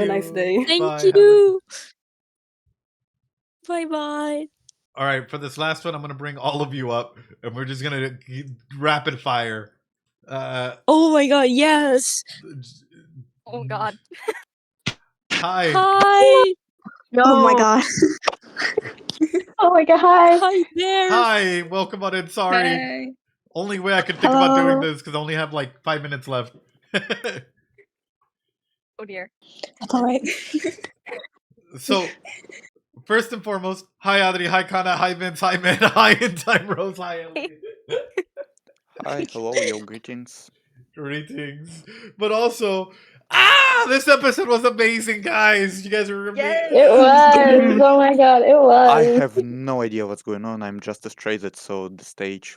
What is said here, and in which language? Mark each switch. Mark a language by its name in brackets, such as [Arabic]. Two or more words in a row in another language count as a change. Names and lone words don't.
[English] a nice day. Thank Bye. you. Bye bye. All right, for this last one, I'm gonna bring all of you up, and we're just gonna rapid fire. Oh my god, yes. Oh god. Hi. Hi. Oh my god. Oh my god, hi. Hi there. Hi, welcome on in. Sorry. Hey. Only way I could think about doing Hello. this because I only have like 5 minutes left. Oh dear. That's alright. So, first and foremost, hi Adri, hi Kana, hi Vince, hi Man, hi In Time Rose, hi Ellie. Hi, hello, yo, greetings. Greetings. But also, this episode was amazing, guys. You guys remember? It was. Oh my god, it was. I have no idea what's going on. I'm just a stray that saw the stage.